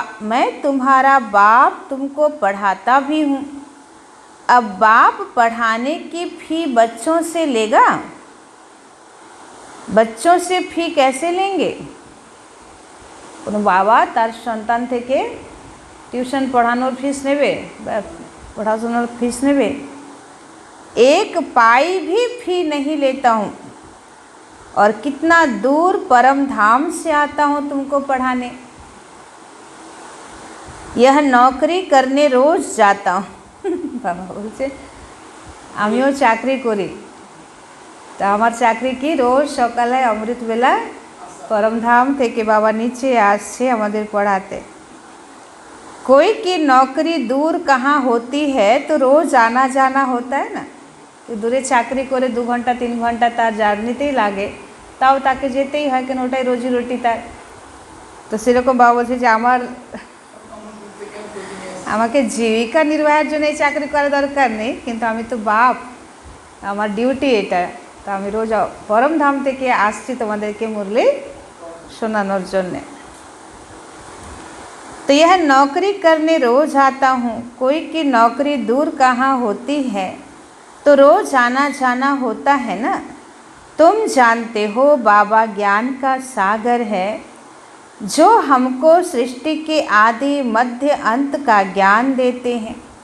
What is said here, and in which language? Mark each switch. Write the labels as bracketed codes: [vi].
[hi] मैं तुम्हारा बाप तुमको पढ़ाता भी हूँ। अब बाप पढ़ाने की फी बच्चों से लेगा। बच्चों से फी कैसे लेंगे? [bn] কোনো বাবা তার সন্তান থেকে টিউশন পড়ানোর ফিস নেবে বা পড়াশোনার ফিস নেবে? [hi] एक पाई भी फी नहीं लेता हूँ। और कितना दूर परम धाम से आता हूँ तुमको पढ़ाने। यह नौकरी करने रोज जाता हूँ। [bn] বাবা বলছে আমিও চাকরি করি, তা আমার চাকরি কি রোজ সকালে অমৃতবেলা परमधाम থেকে বাবা নিচে আসছে আমাদের পড়াতে। [hi] कोई की नौकरी दूर कहाँ होती है तो रोज़ आना जाना होता है ना, [bn] তো দূরে চাকরি করে 2 ঘন্টা 3 ঘন্টা তার জার্নিতেই লাগে, তাও তাকে যেতেই হয়, কেন ওটাই রোজি রুটি তার। তো সেরকম বাবা বলছে যে আমাকে জীবিকা নির্বাহের জন্য এই চাকরি করা দরকার নেই, কিন্তু আমি তো বাপ, আমার ডিউটি এটা, তো আমি রোজ পরমধাম থেকে আসছি তোমাদেরকে মুরলি শোনানোর জন্যে। [hi] तो यह नौकरी करने रोज आता हूँ, कोई की नौकरी दूर कहाँ होती है तो रोज आना जाना होता है ना। तुम जानते हो बाबा ज्ञान का सागर है, जो हमको सृष्टि के आदि मध्य अंत का ज्ञान देते हैं।